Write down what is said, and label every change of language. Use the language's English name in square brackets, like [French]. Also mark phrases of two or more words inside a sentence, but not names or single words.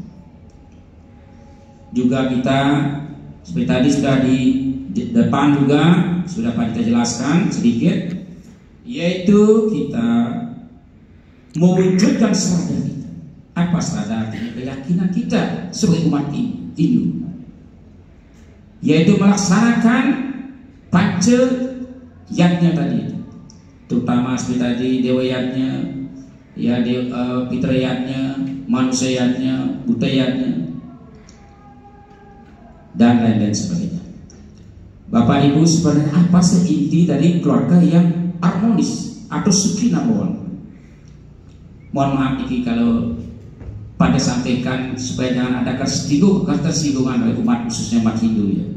[Indonesian] Juga kita seperti tadi sudah di depan juga sudah kita jelaskan sedikit, yaitu kita mewujudkan sadar kita. Apa sadar? Artinya keyakinan kita sebagai umat Hindu, yaitu melaksanakan panca yatnya tadi, terutama seperti tadi dewa yatnya, pitra yatnya, manusia yatnya, buddha yatnya, dan lain-lain sebagainya. Bapak Ibu, sebenarnya apa sih inti dari keluarga yang harmonis atau sukina mohon? Mohon maaf ini kalau pada sampaikan supaya jangan ada ketersinggungan oleh umat, khususnya umat Hindu ya.